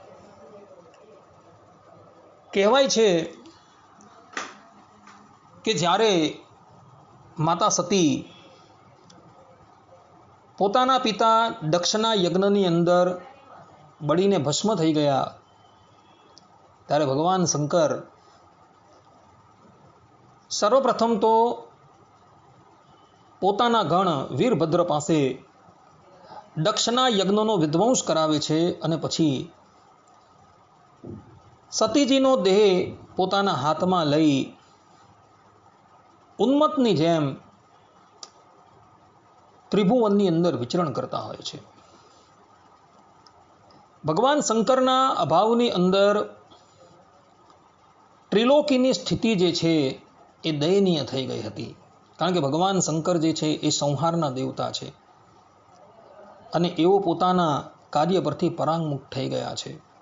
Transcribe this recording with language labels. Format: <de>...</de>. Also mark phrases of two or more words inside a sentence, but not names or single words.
<gu>કહેવાય છે કે જ્યારે માતા સતી પોતાના પિતા દક્ષના યજ્ઞની અંદર બળીને ભસ્મ થઈ ગયા ત્યારે ભગવાન શંકર સર્વપ્રથમ તો પોતાના ગણ વીરભદ્ર પાસે દક્ષના યજ્ઞનો વિધ્વંસ કરાવે છે અને પછી સતીજીનો દેહ પોતાના હાથમાં લઈ ઉન્મત્તની જેમ ત્રિભુવનની અંદર વિચરણ કરતા હોય છે। ભગવાન શંકરના અભાવની અંદર ત્રિલોકીની સ્થિતિ જે છે એ દયનીય થઈ ગઈ હતી, કારણ કે ભગવાન શંકર જે છે એ સંહારના દેવતા છે અને એવો પોતાના કાર્ય પરથી પરાંગમુખ થઈ ગયા છે।</gu>